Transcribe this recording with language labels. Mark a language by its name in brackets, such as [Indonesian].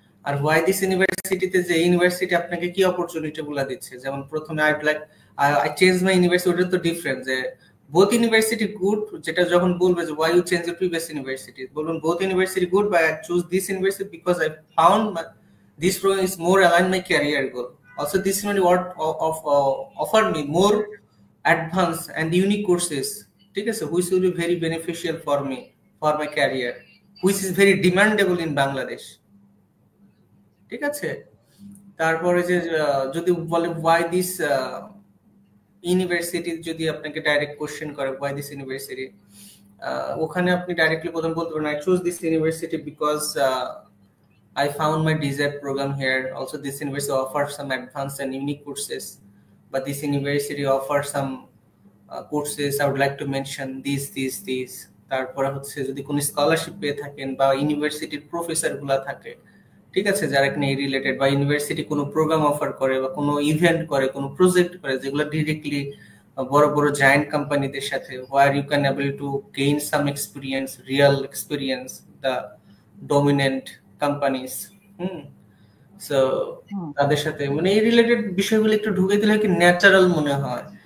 [English] আর why this ইউনিভার্সিটিতে [Bangla] যে university আপনাকে কি অপরচুনিটি গুলা দিচ্ছে, যেমন প্রথমে [English] I change my university, [Bangla] ওটা তো [English] different যে both university good, [Bangla] যেটা যখন বলবে যে [English] why you change your previous university, [Bangla] বলুন [English] Both university good but I choose this university because I found this program is more aligned my career goal. Also, this university offer me more advanced and unique courses, [Bangla] ঠিক আছে, [English] which will be very beneficial for me for my career, which is very demandable in Bangladesh, ঠিক আছে? [Bangla] তারপরে যে যদি বলে [English] why this university, [Bangla] যদি আপনাকে ডাইরেক্ট কোশ্চেন করে [English] why this university, [Bangla] ওখানে আপনি ডাইরেক্টলি প্রথম বলতে পারেন [English] I choose this university because I found my desired program here. Also, this university offers some advanced and unique courses, but this university offers some courses I would like to mention these. [Bangla] তারপরে হচ্ছে যদি কোনো scholarship পেয়ে থাকেন বা ইউনিভার্সিটির professor গুলা থাকে, ঠিক আছে, যারা এখানে রিলেটেড, বা ইউনিভার্সিটি কোনো প্রোগ্রাম অফার করে বা কোনো ইভেন্ট করে, কোনো প্রজেক্ট করে যেগুলো ডিরেক্টলি বড় বড় জায়ান্ট কোম্পানিদের সাথে, [English] where you can able to gain some experience, real experience, the dominant [Bangla] companies, so তাদের সাথে মানে এই রিলেটেড বিষয়গুলো একটু ঢুকে দিলে কি ন্যাচারাল মনে হয়।